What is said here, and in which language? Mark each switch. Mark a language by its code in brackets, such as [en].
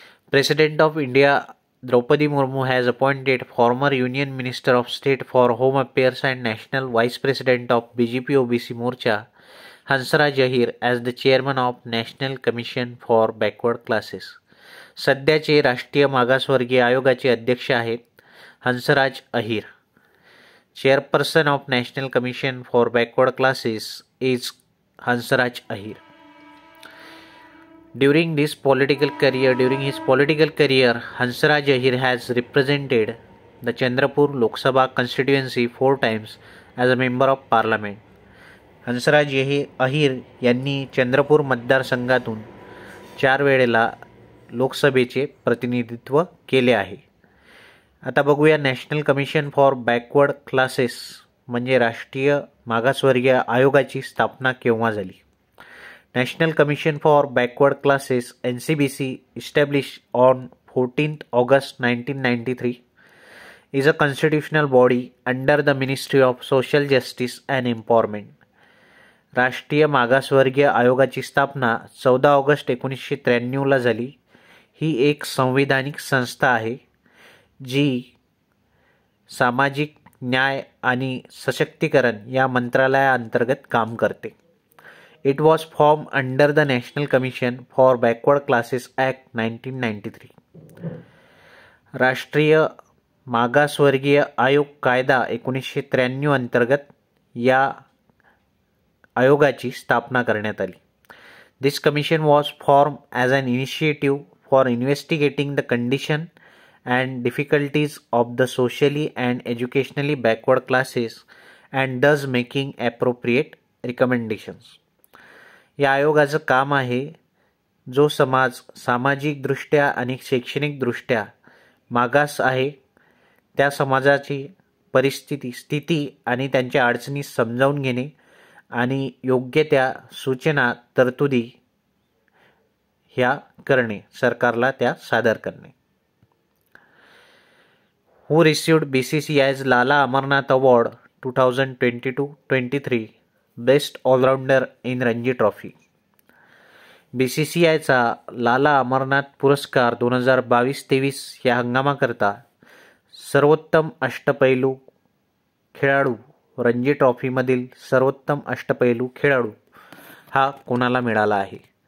[en] President of India Droupadi Murmu has appointed former union minister of state for home affairs and national vice president of BJP OBC Morcha Hansraj Ahir as the chairman of national commission for backward classes. [mr] सध्याचे राष्ट्रीय मागासवर्गीय आयोगाचे अध्यक्ष आहेत Hansraj Ahir. [en] Chairperson of national commission for backward classes is Hansraj Ahir. During his political career, Hansraj Ahir has represented the Chandrapur Lok Sabha constituency 4 times as a member of parliament. [mr] Hansraj Ahir यांनी चंद्रपूर मतदारसंघातून 4 वेळेला लोकसभेचे प्रतिनिधित्व केले आहे. आता बघूया national commission for backward classes म्हणजे राष्ट्रीय मागासवर्गीय आयोगाची स्थापना केव्हा झाली. [en] National Commission for Backward Classes NCBC established on 14th August 1993 is a constitutional body under the Ministry of Social Justice and Empowerment. [mr] राष्ट्रीय मागासवर्गीय आयोगाची स्थापना 14 ऑगस्ट 1993 झाली. ही एक संविधानिक संस्था आहे जी सामाजिक न्याय आणि सशक्तीकरण या मंत्रालयाअंतर्गत काम करते. [en] It was formed under the National Commission for Backward Classes Act 1993. [mr] राष्ट्रीय मागासवर्गीय आयोग कायदा 1993 अंतर्गत या आयोगाची स्थापना करण्यात आली. [en] This commission was formed as an initiative for investigating the condition and difficulties of the socially and educationally backward classes and thus making appropriate recommendations. [mr] या आयोगाचं काम आहे जो समाज सामाजिकदृष्ट्या आणि शैक्षणिकदृष्ट्या मागास आहे त्या समाजाची स्थिती आणि त्यांच्या अडचणी समजावून घेणे आणि योग्य त्या सूचना तरतुदी ह्या करणे, सरकारला त्या सादर करणे. [en] Who received BCCI's Lala Amarnath award 2022-23 best all rounder in Ranji trophy. [mr] BCCIचा लाला अमरनाथ पुरस्कार 2022-23 या हंगामाकरता सर्वोत्तम अष्टपैलू खेळाडू, रणजी ट्रॉफीमधील सर्वोत्तम अष्टपैलू खेळाडू हा कोणाला मिळाला आहे?